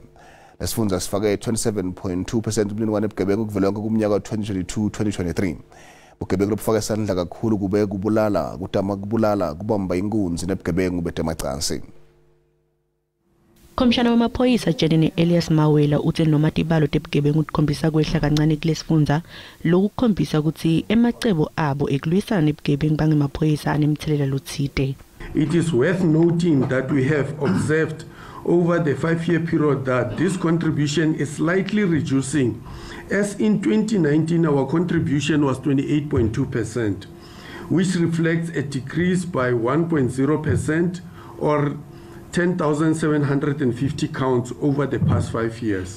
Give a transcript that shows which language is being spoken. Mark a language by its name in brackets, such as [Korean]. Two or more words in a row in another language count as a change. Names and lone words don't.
[Swati] Lesifundza sifake 27.2% imininingwane ebugebengu kuvela kumnyaka wa 2022-2023. ugebengu lobufaka isandla kakhulu kube kubulala kutama kubulala kubamba inkunzi nebugebengu betemacansi. Komishana wamaphoyisa Jenene Elias Mawela uthi noma tibalo tebugebengu tikhombisa kwehla kancane kulesifundza lokhu kukhombisa ukuthi emacebo abo ekulwisana nebugebengu bangemaphoyisa anemthelela lotsite. [English] It is worth noting that we have observed over the 5-year period that this contribution is slightly reducing. As in 2019, our contribution was 28.2%, which reflects a decrease by 1.0% or 10,750 counts over the past 5 years.